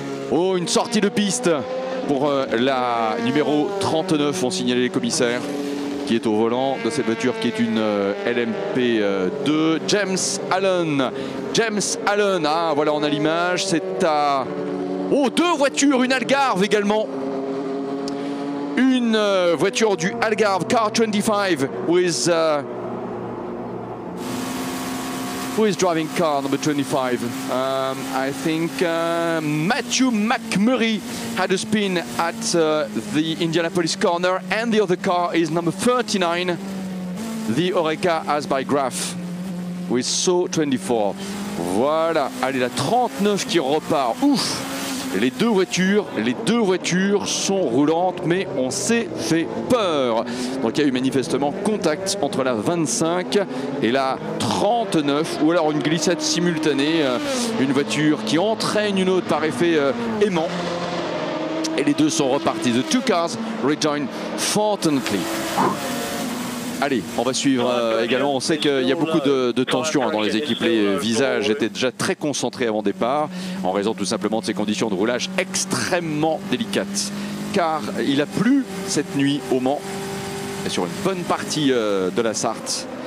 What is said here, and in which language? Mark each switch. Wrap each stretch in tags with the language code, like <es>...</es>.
<fr>Oh, une sortie de piste pour la numéro 39, ont signalé les commissaires, qui est au volant de cette voiture qui est une LMP2. James Allen. James Allen, ah voilà, on a l'image, c'est à... Oh, deux voitures, une Algarve également. Une voiture du Algarve Car 25 with</fr> <en>Who is driving car number 25? I think Matthew McMurray had a spin at the Indianapolis corner, and the other car is number 39, the Oreca as by Graf, with So 24.</en> <fr>Voilà, allez, la 39 qui repart. Ouf! Les deux voitures sont roulantes, mais on s'est fait peur. Donc il y a eu manifestement contact entre la 25 et la 39, ou alors une glissade simultanée, une voiture qui entraîne une autre par effet aimant. Et les deux sont repartis.</fr> <en>The two cars rejoin fortunately.</en> <fr>Allez, on va suivre également. On sait qu'il y a beaucoup de tensions dans les équipes. Les visages étaient déjà très concentrés avant départ, en raison tout simplement de ces conditions de roulage extrêmement délicates. Car il a plu cette nuit au Mans, et sur une bonne partie de la Sarthe.</fr>